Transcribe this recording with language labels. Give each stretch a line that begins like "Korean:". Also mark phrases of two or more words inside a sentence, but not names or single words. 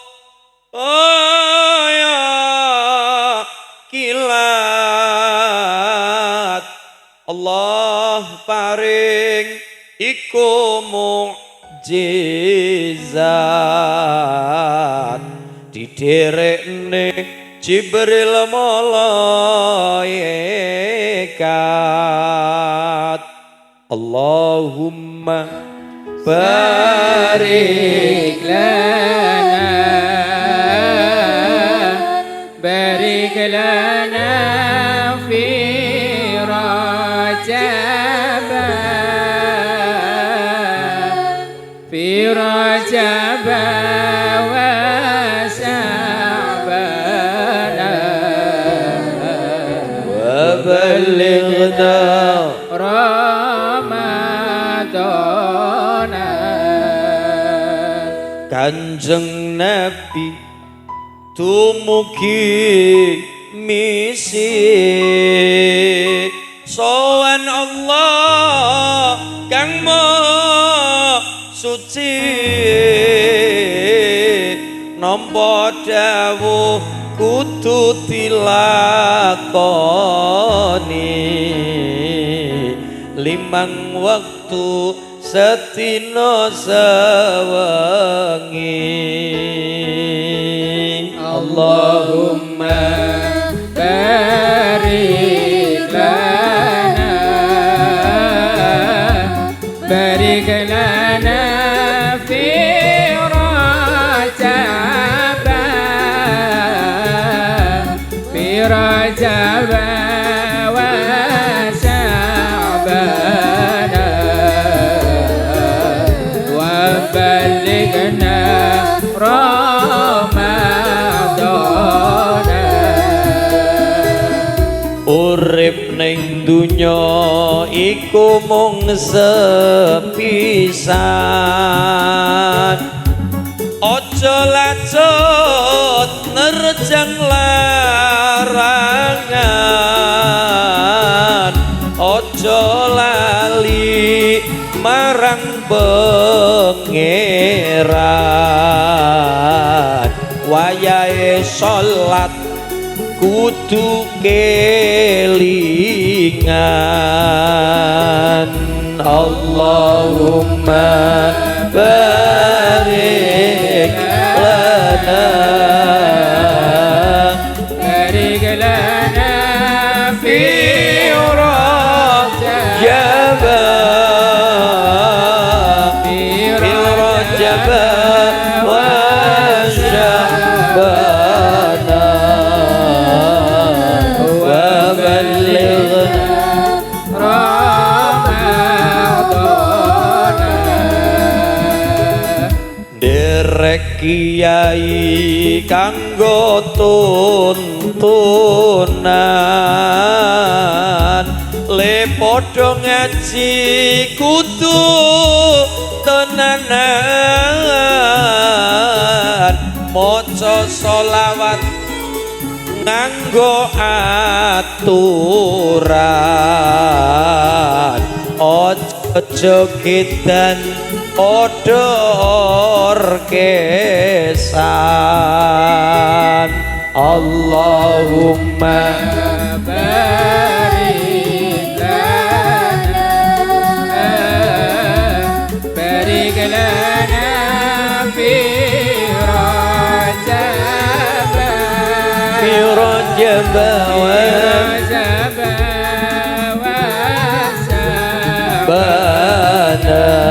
Javanese: kilat Allah paring iku mukjizat diderekne Jibril malaikat.
Arabic: اللهم بارك لنا في رجب و شعبان و بلغنا رمضان.
Javanese: Kanjeng Nabi tumugi misi sowan Allah kang maha suci nampa dawuh kudu dilakoni 5 waktu sedina sewengi.
Arabic: اللهم بارك لنا في رجب و شعبان و بلغنا رمضان.
Javanese: Urip ning dunya iku mung sepisan, aja lacut nerjang larangan, aja lali marang pangeran. Wayahe salat kudu kelingan.
Arabic: اللهم بارك لنا في رجب و شعبان و بلغنا Ramadana.
Javanese: kiai kanggo tuntunan le padha ngaji kudu tenanan maca selawat nganggo aturan ojo kidan padha orkesan Allahumma
Arabic: بارك لنا في رجب في رجب و شعبان